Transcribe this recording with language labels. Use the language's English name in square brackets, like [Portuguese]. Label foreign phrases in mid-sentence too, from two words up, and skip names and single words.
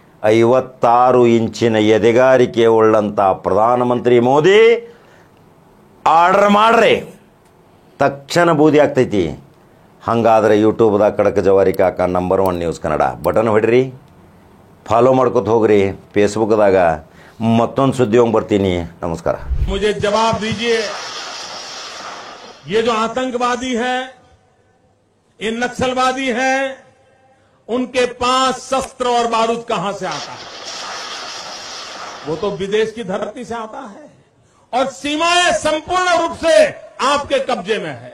[Kannada] 56 ಇಂಚಿನ ಎದೆಗಾರಿಕೆ ಉಳ್ಳಂಥ ಪ್ರಧಾನಮಂತ್ರಿ ಮೋದಿ ಆರ್ಡರ್ ಮಾಡ್ರಿ, ತಕ್ಷಣ ಬೂದಿ ಆಗ್ತೈತಿ. ಹಾಗಾದ್ರೆ ಯೂಟ್ಯೂಬ್ದಾಗ ಖಡಕ್ ಜವಾರಿ ಕಾಕ ನಂಬರ್ 1 ನ್ಯೂಸ್ ಕನ್ನಡ ಬಟನ್ ಹೊಡ್ರಿ, ಫಾಲೋ ಮಾಡ್ಕೊತ ಹೋಗ್ರಿ. ಫೇಸ್ಬುಕ್ದಾಗ ಮತ್ತೊಂದು ಸುದ್ದಿ ಹೋಗಿ ಬರ್ತೀನಿ. ನಮಸ್ಕಾರ. [Hindi] मुझे जवाब दीजिए, ये जो आतंकवादी है, ये नक्सलवादी है, उनके पास शस्त्र और बारूद कहां से आता है? वो तो विदेश की धरती से आता है और सीमाएं संपूर्ण रूप से आपके कब्जे में है।